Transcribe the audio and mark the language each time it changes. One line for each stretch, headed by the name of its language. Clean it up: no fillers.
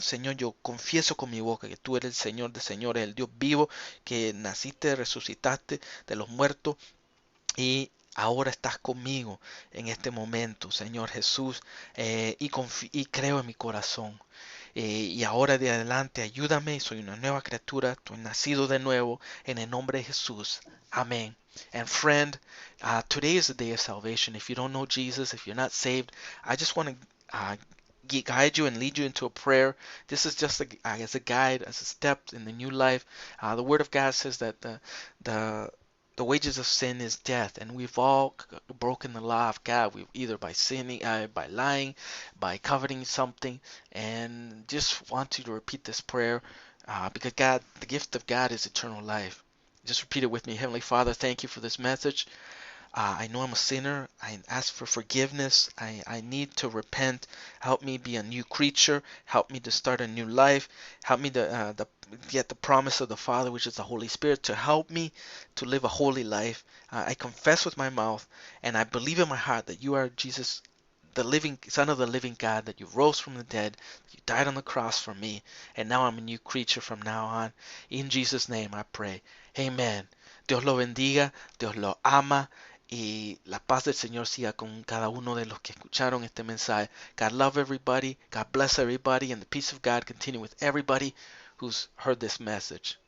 Spanish: Señor, yo confieso con mi boca que tú eres el Señor de señores, el Dios vivo, que naciste, resucitaste de los muertos y ahora estás conmigo en este momento, Señor Jesús, y creo en mi corazón. Y ahora de adelante ayúdame, soy una nueva criatura, estoy nacido de nuevo en el nombre de Jesús. Amén.
English: And friend, today is the day of salvation. If you don't know Jesus, if you're not saved, I just want to guide you and lead you into a prayer. This is just as a guide, as a step in the new life. The Word of God says that the the wages of sin is death, and we've all broken the law of God. We either by sinning, by lying, by coveting something, and just want you to repeat this prayer because God, the gift of God is eternal life. Just repeat it with me. Heavenly Father, thank you for this message. I know I'm a sinner. I ask for forgiveness. I need to repent. Help me be a new creature. Help me to start a new life. Help me to get the promise of the Father, which is the Holy Spirit, to help me to live a holy life. I confess with my mouth and I believe in my heart that you are Jesus, the living Son of the living God, that you rose from the dead, that you died on the cross for me, and now I'm a new creature from now on. In Jesus' name I pray. Amen.
Spanish: Dios lo bendiga, Dios lo ama y la paz del Señor siga con cada uno de los que escucharon este mensaje.
English: God love everybody, God bless everybody, and the peace of God continue with everybody who's heard this message.